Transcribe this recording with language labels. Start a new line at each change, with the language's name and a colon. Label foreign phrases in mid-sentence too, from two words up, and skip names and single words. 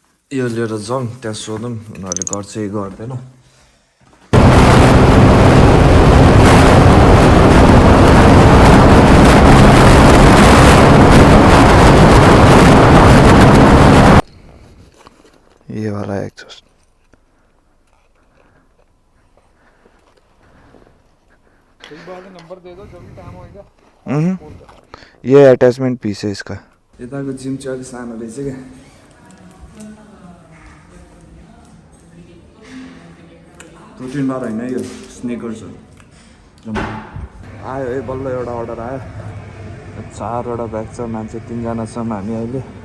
Nepali: यो लिएर जाउँ त्यहाँ सोधौँ उनीहरूले गर्छ कि गर्दैन।
Hindi: ये वाला एग्जॉस्ट नंबर दे दो, जो भी काम होगा। ये अटैचमेंट पीस है इसका।
Nepali: यताको जिम चाहिँ अलिक सानो रहेछ क्या। प्रोटिन बार होइन यो स्निकर्स हो। आयो है बल्ल एउटा अर्डर आयो। 4वटा ब्याग छ, मान्छे 3जना छौँ हामी अहिले।